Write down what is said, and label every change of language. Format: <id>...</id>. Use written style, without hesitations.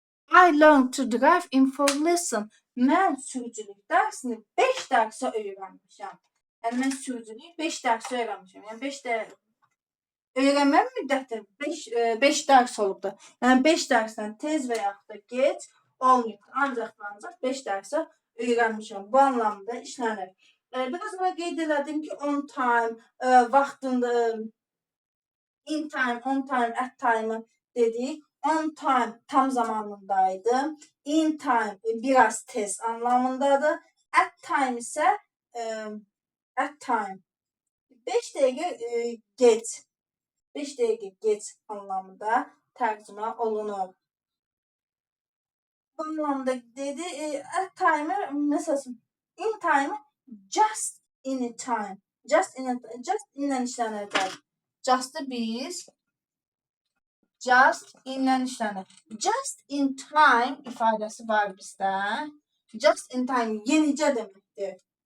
<en>I learned to drive in 4 lesson.</en> <az>Mən sürücülük dərsini 5 dərsə öyrənmişəm. Yəni mən sürücülük 5 dərsə öyrənmişəm. Yəni 5 dərs öyrənmə müddəti 5 dərs olubdur. Yəni 5 dərsdən tez və yaxud da gec olmayıb. Ancaq 5 dərsə öyrənmişəm. Bu anlamda işlənir. Biraz ona qeyd elədim ki, on time, vaxtında, in time, on time, at time dedik. On time tam zamanındaydı. In time biraz tez anlamındadır. At time ise e, at time 5 dəqiqə geç. 5 dəqiqə geç anlamında tərcümə olunur. Bu anlamda dedi at time mesela in time just in time. Just inlə işlənəcək. Just'ı biz just inlə işlənir. Just in time ifadəsi var bizdə. Just in time yenicə deməkdir.</az>